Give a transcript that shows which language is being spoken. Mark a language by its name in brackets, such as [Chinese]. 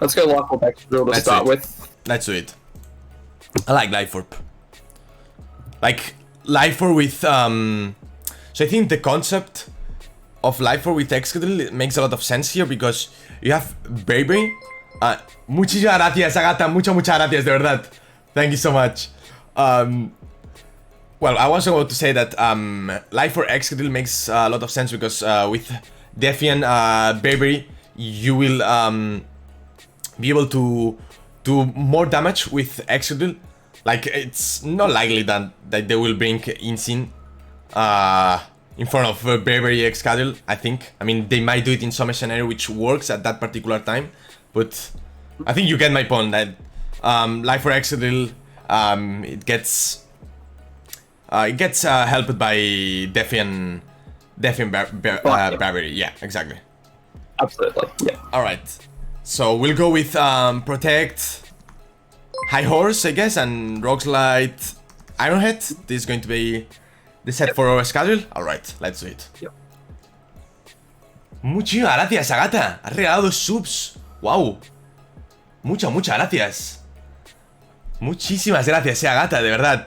[English] Let's go Life Orb Excadrill to start with. Let's do it. I like Life Orb. Like Life Orb with So I think the concept of Life Orb with Excadrill makes a lot of sense here because you have Braviary. [Spanish] Muchísimas gracias, Agata. Muchas gracias, de verdad. [English] Thank you so much. Well, I was about to say that Life Orb Excadrill makes a lot of sense because with Defiant Braviary, you will be able to do more damage with Excadrill. Like, it's not likely that they will bring Insane in front of Braviary Excadrill, I think. I mean, they might do it in some scenario which works at that particular time, but I think you get my point that Life Orb Excadrill, it gets helped by Defiant Braviary. Yeah, exactly. Absolutely, yeah. Alright, so we'll go with Protect, High Horse, I guess, and Rock Slide, Ironhead. This is going to be the set for our schedule. Alright, let's do it. Yep. [Spanish] Muchísimas gracias, Agata. Has regalado 2 subs. Wow. Muchas gracias. Muchísimas gracias, Agata, de verdad.